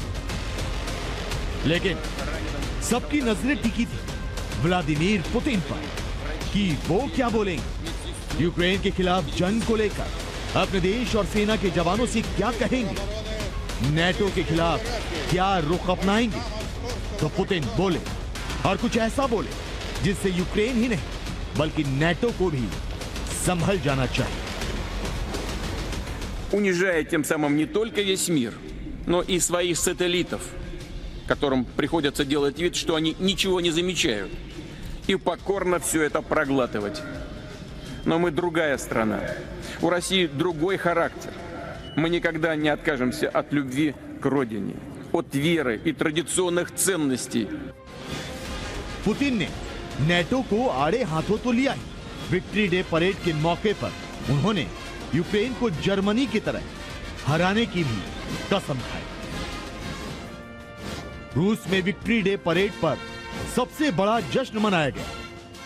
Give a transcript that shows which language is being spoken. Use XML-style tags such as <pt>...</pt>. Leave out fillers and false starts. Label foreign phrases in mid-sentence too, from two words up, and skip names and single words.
<hi>लेकिन सबकी नजरें टिकी थी व्लादिमीर पुतिन पर कि वो क्या बोलेंगे, यूक्रेन के खिलाफ जंग को लेकर अपने देश और सेना के जवानों से क्या कहेंगे, नेटो के खिलाफ क्या रुख अपनाएंगे। तो पुतिन बोले और कुछ ऐसा बोले जिससे यूक्रेन ही नहीं बल्कि नेटो को भी संभल जाना चाहिए।</hi> <ru>Унижая тем самым не только весь мир, но и своих сателлитов. которым приходится делать вид, что они ничего не замечают, и покорно все это проглатывать. Но мы другая страна. У России другой характер. Мы никогда не откажемся от любви к родине, от веры и традиционных ценностей.</ru> <hi>पुतिन ने नेटो को आड़े हाथों तो लिया ही,</hi> <en>Victory Day parade</en> <hi>के मौके पर उन्होंने यूक्रेन को जर्मनी की तरह हराने की भी कसम खाई। रूस में</hi> <en>Victory Day parade</en> <hi>पर सबसे बड़ा जश्न मनाया गया।</hi>